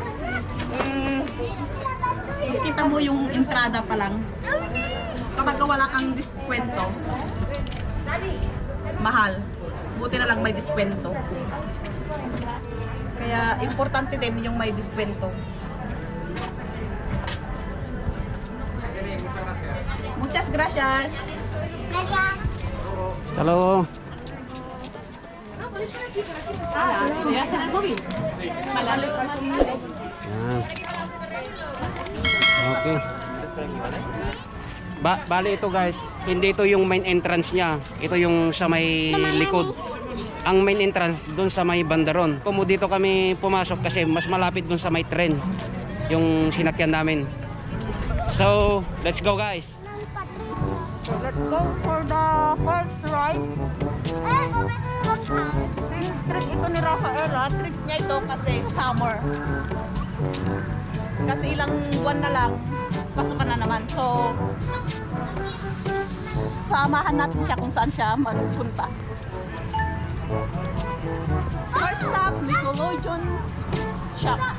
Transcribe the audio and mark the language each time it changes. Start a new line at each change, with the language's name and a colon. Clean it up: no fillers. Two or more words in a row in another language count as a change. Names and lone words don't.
Filipino: Kita mo yung entrada pa lang. Kapag wala kang diskwento, mahal. Buti na lang may diskwento. Kaya importante din yung may diskwento.
Spanish: Muchas gracias.
Filipino: Halo. Okay. Bali ito guys, hindi ito yung
English: main entrance
Filipino: niya. Ito yung sa may likod. Ang
English: main entrance
Filipino: doon sa may bandaron. Kumo dito kami pumasok kasi mas malapit doon sa may tren yung sinakyan namin.
English: So, let's go guys. So, let's go for the first ride.
Filipino: Street ito ni Rafaela. Treat niya ito kasi summer. Kasi ilang buwan na lang pasukan na naman. So, samahan natin siya kung saan siya magpunta.
English: First stop, Nickelodeon Shop.